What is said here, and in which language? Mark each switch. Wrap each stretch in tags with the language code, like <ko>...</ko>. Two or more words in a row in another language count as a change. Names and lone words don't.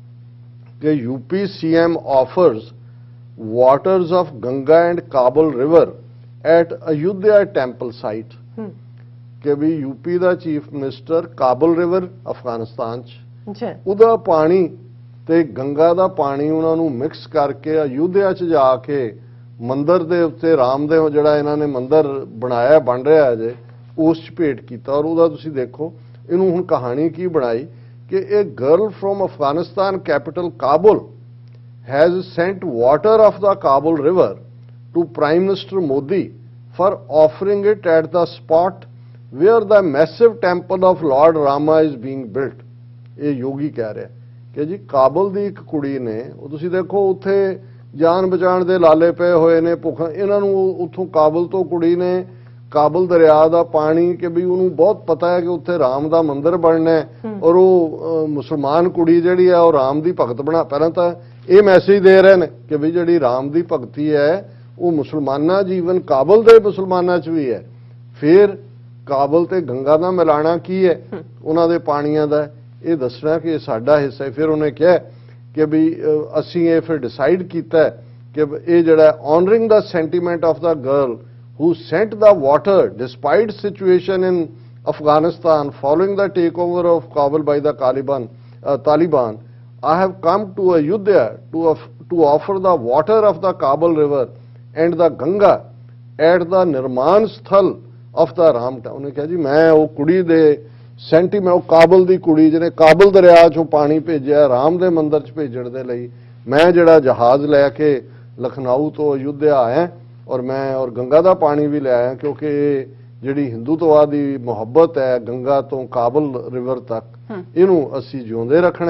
<pa>ਕਿ</pa> <en>UP CM offers waters of Ganga and Kabul river at Ayodhya temple site,</en> <pa>ਕਿ ਵੀ UP ਦਾ</pa> <en>chief minister</en> <pa>ਕਾਬਲ ਰਿਵਰ ਅਫਗਾਨਿਸਤਾਨ 'ਚ ਉਹਦਾ ਪਾਣੀ ਤੇ ਗੰਗਾ ਦਾ ਪਾਣੀ ਉਹਨਾਂ ਨੂੰ ਮਿਕਸ ਕਰਕੇ ਅਯੁੱਧਿਆ 'ਚ ਜਾ ਕੇ ਮੰਦਿਰ ਦੇ ਉੱਤੇ ਰਾਮਦੇਵ ਜਿਹੜਾ ਇਹਨਾਂ ਨੇ ਮੰਦਿਰ ਬਣਾਇਆ ਬਣ ਰਿਹਾ ਅਜੇ, ਉਸ 'ਚ ਭੇਟ ਕੀਤਾ। ਔਰ ਉਹਦਾ ਤੁਸੀਂ ਦੇਖੋ ਇਹਨੂੰ ਹੁਣ ਕਹਾਣੀ ਕੀ ਬਣਾਈ ਕਿ</pa> <en>a girl from Afghanistan capital Kabul has sent water of the Kabul river to Prime Minister Modi for offering it at the spot where the massive temple of Lord Rama is being built।</en> <pa>ਇਹ ਯੋਗੀ ਕਹਿ ਰਿਹਾ ਕਿ ਜੀ ਕਾਬਲ ਦੀ ਇੱਕ ਕੁੜੀ ਨੇ, ਉਹ ਤੁਸੀਂ ਦੇਖੋ ਉੱਥੇ ਜਾਨ ਬਚਾਉਣ ਦੇ ਲਾਲੇ ਪਏ ਹੋਏ ਨੇ, ਭੁੱਖਾਂ, ਇਹਨਾਂ ਨੂੰ ਉੱਥੋਂ ਕਾਬਲ ਤੋਂ ਕੁੜੀ ਨੇ ਕਾਬਲ ਦਰਿਆ ਦਾ ਪਾਣੀ, ਕਿ ਵੀ ਉਹਨੂੰ ਬਹੁਤ ਪਤਾ ਹੈ ਕਿ ਉੱਥੇ ਰਾਮ ਦਾ ਮੰਦਿਰ ਬਣਨਾ ਹੈ, ਔਰ ਉਹ ਮੁਸਲਮਾਨ ਕੁੜੀ ਜਿਹੜੀ ਹੈ ਉਹ ਰਾਮ ਦੀ ਭਗਤ ਬਣਾ। ਪਹਿਲਾਂ ਤਾਂ ਇਹ ਮੈਸੇਜ ਦੇ ਰਹੇ ਨੇ ਕਿ ਵੀ ਜਿਹੜੀ ਰਾਮ ਦੀ ਭਗਤੀ ਹੈ ਉਹ ਮੁਸਲਮਾਨਾਂ ਜੀਵਨ ਕਾਬਲ ਦੇ ਮੁਸਲਮਾਨਾਂ 'ਚ ਵੀ ਹੈ। ਫਿਰ ਕਾਬਲ ਤੇ ਗੰਗਾ ਦਾ ਮਿਲਾਣਾ ਕੀ ਹੈ ਉਹਨਾਂ ਦੇ ਪਾਣੀਆਂ ਦਾ, ਇਹ ਦੱਸਣਾ ਕਿ ਇਹ ਸਾਡਾ ਹਿੱਸਾ ਹੈ। ਫਿਰ ਉਹਨੇ ਕਿਹਾ ਕਿ ਵੀ ਅਸੀਂ ਇਹ ਫਿਰ ਡਿਸਾਈਡ ਕੀਤਾ ਕਿ ਇਹ ਜਿਹੜਾ</pa> <en>honoring the sentiment of the girl who sent the water despite situation in Afghanistan following the takeover of Kabul by the Taliban, I have come to Ayodhya to offer the water of the Kabul river and the Ganga at the Nirman Sthal of the Ram Town।</en> <pa>ਉਹਨੇ ਕਿਹਾ ਜੀ ਮੈਂ ਉਹ ਕੁੜੀ ਦੇ ਸੈਂਟੀਮੈਂਟ, ਉਹ ਕਾਬਲ ਦੀ ਕੁੜੀ ਜਿਹਨੇ ਕਾਬਲ ਦਰਿਆ ਚੋਂ ਪਾਣੀ ਭੇਜਿਆ ਰਾਮ ਦੇ ਮੰਦਿਰ 'ਚ ਭੇਜਣ ਦੇ ਲਈ, ਮੈਂ ਜਿਹੜਾ ਜਹਾਜ਼ ਲੈ ਕੇ ਲਖਨਊ ਤੋਂ ਅਯੁੱਧਿਆ ਆਇਆ ਔਰ ਮੈਂ ਔਰ ਗੰਗਾ ਦਾ ਪਾਣੀ ਵੀ ਲੈ ਆਇਆ, ਕਿਉਂਕਿ ਇਹ ਜਿਹੜੀ ਹਿੰਦੂਤਵਾ ਦੀ ਮੁਹੱਬਤ ਹੈ ਗੰਗਾ ਤੋਂ ਕਾਬਲ ਰਿਵਰ ਤੱਕ, ਇਹਨੂੰ ਅਸੀਂ ਜਿਉਂਦੇ ਰੱਖਣਾ।</pa>